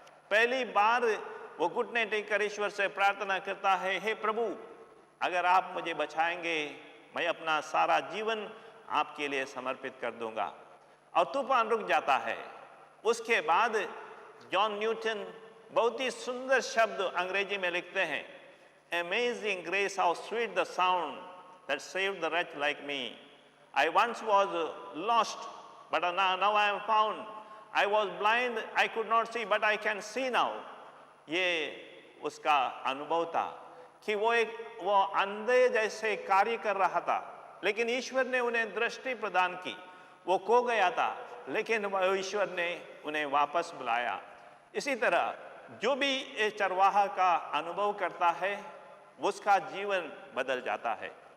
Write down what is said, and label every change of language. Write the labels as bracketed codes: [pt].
[hi] पहली बार वो घुटने टेककर ईश्वर से प्रार्थना करता है, हे प्रभु, अगर आप मुझे बचाएंगे, मैं अपना सारा जीवन आपके लिए समर्पित कर दूंगा। और तूफान रुक जाता है। उसके बाद जॉन न्यूटन बहुत ही सुंदर शब्द अंग्रेजी में लिखते हैं, [en] Amazing grace, how sweet the sound that saved the wretch like me. I once was lost, but now I am found. I was blind, I could not see, but I can see now. [hi] ये उसका अनुभव था कि वो अंधे जैसे कार्य कर रहा था, लेकिन ईश्वर ने उन्हें दृष्टि प्रदान की। वो खो गया था, लेकिन ईश्वर ने उन्हें वापस बुलाया। इसी तरह जो भी ये चरवाहा का अनुभव करता है, उसका जीवन बदल जाता है।